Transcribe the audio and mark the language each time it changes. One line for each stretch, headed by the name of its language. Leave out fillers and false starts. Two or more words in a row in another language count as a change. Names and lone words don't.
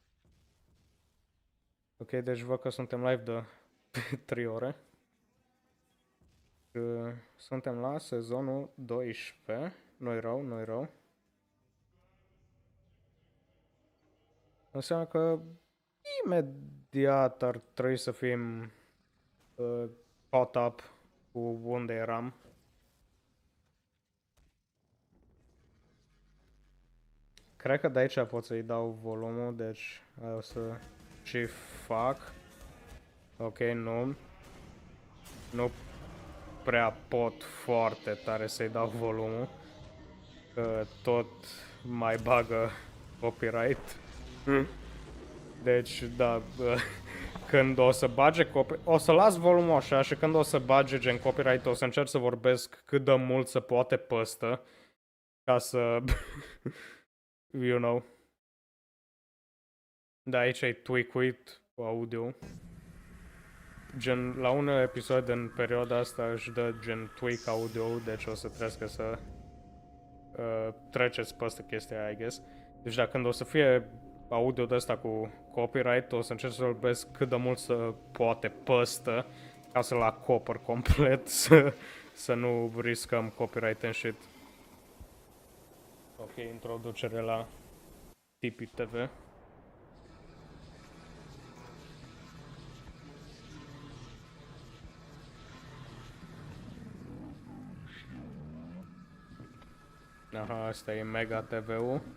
Romanian: Ok, deci văd că suntem live de 3 ore. Suntem la sezonul 12. Nu-i rău, nu-i rău. Înseamnă că imediat ar trebui să fim
English: caught up
Romanian: cu unde eram. Cred că de aici pot să-i dau volumul, deci o să și fac. Ok, nu. Nu prea pot foarte tare să-i dau volumul. Că tot mai bagă copyright. Deci, da, când o să bage o să las volumul așa și când o să bage gen copyright o să încerc să vorbesc cât de mult se poate păstă. Ca să...
English: you know.
Romanian: Da, aici e tweak-uit cu audio. Gen, la un episod în perioada asta își dă gen tweak audio, deci o să trebuie să treceți peste chestia aia,
English: I guess.
Romanian: Deci dacă când o să fie audio de ăsta cu copyright, o să încerc să vorbesc cât de mult să poate păstă, ca să-l acopăr complet, să nu riscăm
English: copyright and shit.
Romanian: Ok, introducere la Tipi TV. Aha, asta e Mega TV-ul.